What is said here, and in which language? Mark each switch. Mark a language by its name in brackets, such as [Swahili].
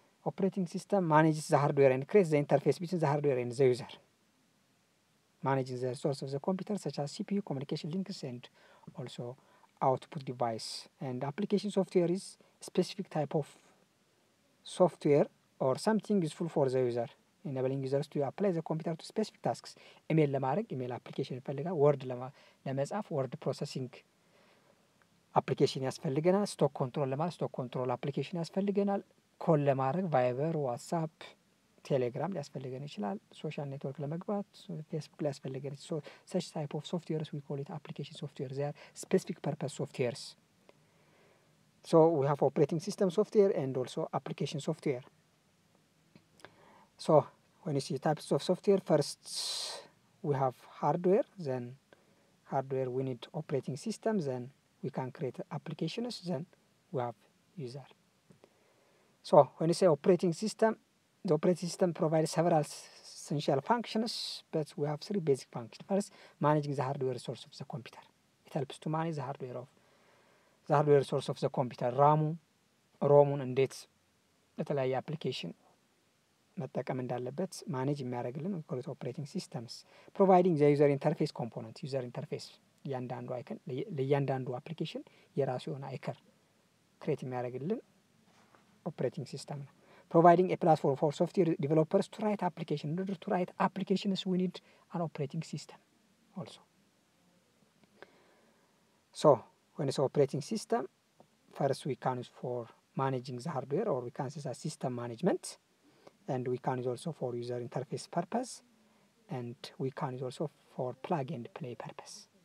[English] Operating system manages the hardware and creates the interface between the hardware and the user. Managing the resources of the computer such as CPU, communication links and also output device. And application software is specific type of software or something useful for the user, enabling users to apply the computer to specific tasks. [Amharic] ኢሜል ለማድረግ ኢሜል አፕሊኬሽን ይፈልጋል። ወርድ ለመጻፍ ወርድ ፕሮሰሲንግ አፕሊኬሽን ያስፈልገናል። ስቶክ ኮንትሮል ለማድረግ ስቶክ ኮንትሮል አፕሊኬሽን ያስፈልገናል። ኮል ለማድረግ ቫይበር፣ ዋትሳፕ፣ ቴሌግራም ሊያስፈልገን ይችላል። ሶሻል ኔትወርክ ለመግባት ፌስቡክ ሊያስፈልገን ይችላል። [English] such type of softwares we call it application software. They are specific purpose softwares. So we have operating system software and also application software. So when you see types of software, first we have hardware, then hardware we need operating systems, then we can create applications, then we have user. So when you say operating system, the operating system provides several essential functions, but we have three basic functions. First, managing the hardware resource of the computer. It helps to manage the hardware resource of the computer. [Amharic] ሮሙን እንዴት ለተለያየ አፕሊኬሽን መጠቀም እንዳለበት ማኔጅ የሚያደርግልን ኮልት ኦፕሬቲንግ ሲስተምስ። [English] ፕሮቫይዲንግ ዘ ዩዘር ኢንተርፌስ ኮምፖነንት። [Amharic] ዩዘር ኢንተርፌስ እያንዳንዱ አይከን ለእያንዳንዱ አፕሊኬሽን የራሱ የሆነ አይከር ክሬት የሚያደርግልን ኦፕሬቲንግ ሲስተም ነው። [English] Providing a platform for software developers to write application. In order to write applications, we need an operating system also. So when it's operating system, first we can use for managing the hardware, or we can use as system management, and we can use also for user interface purpose, and we can use also for plug and play purpose.